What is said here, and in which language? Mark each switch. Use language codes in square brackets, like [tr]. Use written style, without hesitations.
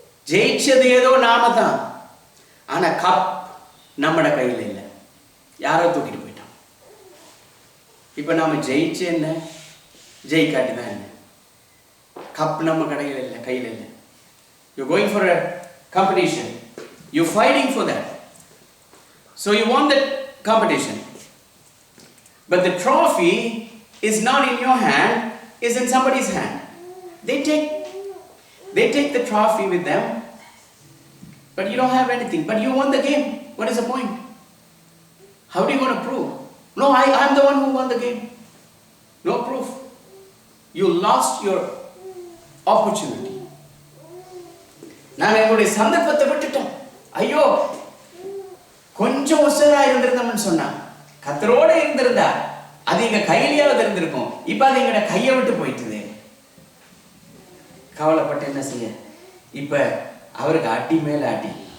[ta] ஜெயிச்சது ஏதோ நாம தான், ஆனா கப் நம்மட கையில இல்லை, யாரோ தூக்கிட்டு போயிட்டான். இப்ப நாம ஜெயிச்சு என்ன, ஜெயிக்காட்டி தான் என்ன, கப் நம்ம கையில இல்லை. [en] You're going for a competition, you're fighting for that, so you won that competition, but the trophy is not in your hand, is in somebody's hand. They take the trophy with them, but you don't have anything, but you won the game. What is the point? How are you going to prove? No, I'm the one who won the game. No proof. You lost your opportunity. [ta] நான் என்னுடைய சந்தர்ப்பத்தை விட்டுட்டோம். ஐயோ, கொஞ்சம் உசரா இருந்திருந்தோம்னு சொன்னா, கர்த்தரோட இருந்திருந்தா அது எங்க கையிலேயாவது இருந்திருக்கும். இப்ப அது எங்கட கையை விட்டு போயிட்டுது. கவலைப்பட்டு என்ன செய்ய? இப்ப அவருக்கு அடி மேல அடி.